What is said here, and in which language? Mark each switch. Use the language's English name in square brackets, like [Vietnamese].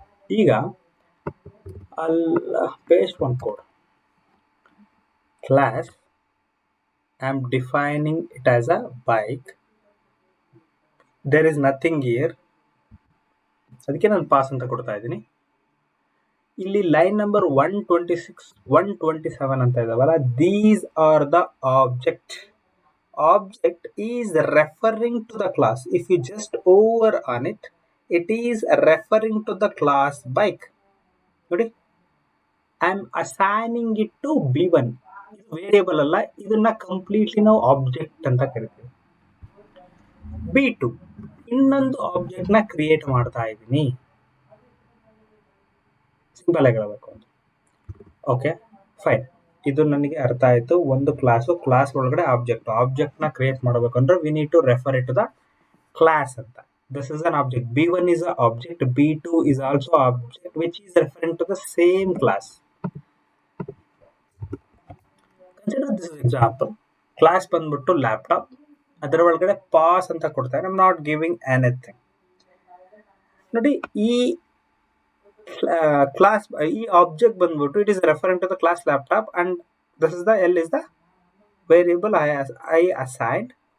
[Kannada] ಈಗ [English] I'll paste one code. Class I am defining it as a bike. There is nothing here, [Kannada] ಅದಕ್ಕೆ ನಾನು pass ಅಂತ ಕೊಡ್ತಾ ಇದ್ದೀನಿ. ಇಲ್ಲಿ ಲೈನ್ ನಂಬರ್ 126 127 ಅಂತ ಇದಾವಲ್ಲ, [English] These are the object. Object is referring to the class. If you just over on it, it is referring to the class bike. [Kannada] ನೋಡಿ, [English] I am assigning it to B1. [Kannada] ಇದು variable ಅಲ್ಲ, ಇದನ್ನ completely ನಾವು object ಅಂತ ಕರಿತೀವಿ. B2 ಇನ್ನೊಂದು object ನ create ಮಾಡ್ತಾ ಇದ್ದೀನಿ. ಸಿಂಪಲ್ ಆಗಿ ಹೇಳಬೇಕು ಅಂತ. ಓಕೆ ಫೈನ್, ಇದು ನನಗೆ ಅರ್ಥ ಆಯ್ತು. ಒಂದು ಕ್ಲಾಸ್ ಒಳಗಡೆ ಆಬ್ಜೆಕ್ಟ್ ನ ಕ್ರಿಯೇಟ್ ಮಾಡಬೇಕಂದ್ರೆ [English] we need to refer it to the class [Kannada] ಅಂತ. [English] This is an object. B1 is a object, B2 is also object which is referring to the same class. Consider this example. [Kannada] Class ಬಂದ್ಬಿಟ್ಟು laptop, ಅದರ ಒಳಗಡೆ pass ಅಂತ ಕೊಡ್ತಾರೆ. [English] I am not giving anything. [Kannada] ನೋಡಿ, ಈ class, ಈ object ಬಂದ್ಬಿಟ್ಟು [English] It is referring to the class laptop and this is the L is the variable I assigned.